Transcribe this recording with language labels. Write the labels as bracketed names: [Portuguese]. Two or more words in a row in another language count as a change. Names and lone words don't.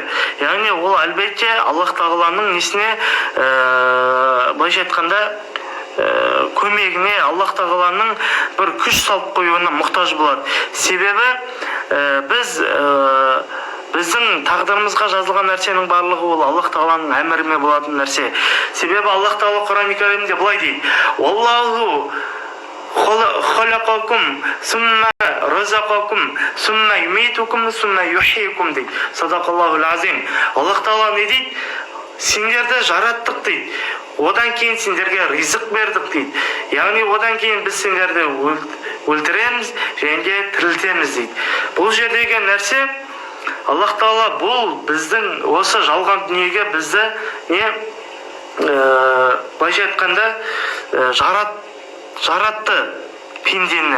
[Kazakh] Яғни ол әлбетте Аллах Тағаланың несіне былайша айтқанда көмегіне, Аллах Тағаланың бір күш салып қоюына мұқтаж болады. Себебі біздің тағдырымызға жазылған нәрсенің барлығы ол Аллах Тағаланың әмірімен болатын нәрсе. Себебі Аллах Тағала Құран-ы Кәрімде былай дейді: [Arabic] «الله خلقكم ثم رزقكم ثم يميتكم ثم يحييكم» дейді. صدق الله العظيم. [Kazakh] Аллах Тағала не дейді? Сендерді жараттық дейді. Одан кейін сендерге ризық бердік дейді. Яғни одан кейін біз сендерді өлтіреміз және де тірілтеміз дейді. Бұл жердегі нәрсе Аллах Тағала бұл біздің осы жалған дүниеге бізді былайша айтқанда жаратты пендені.